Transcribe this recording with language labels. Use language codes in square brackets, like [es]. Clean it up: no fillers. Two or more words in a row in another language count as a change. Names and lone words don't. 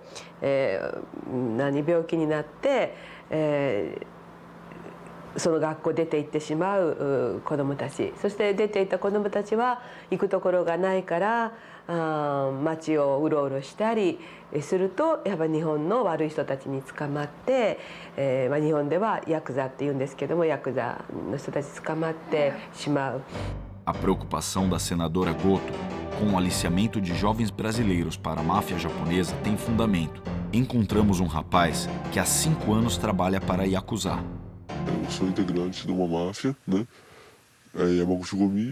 [ja] 病気になって、その学校出て行ってしまう子どもたち、そして出て行った子どもたちは行くところがないから街をうろうろしたりすると、やっぱ日本の悪い人たちに捕まって、日本ではヤクザって言うんですけども、ヤクザの人たち捕まってしまう。 [pt] A preocupação da senadora Goto com o aliciamento de jovens brasileiros para a máfia japonesa tem fundamento. Encontramos um rapaz que há 5 anos trabalha para a Yakuza. Eu sou integrante de uma máfia, né? Yamaguchi-gumi.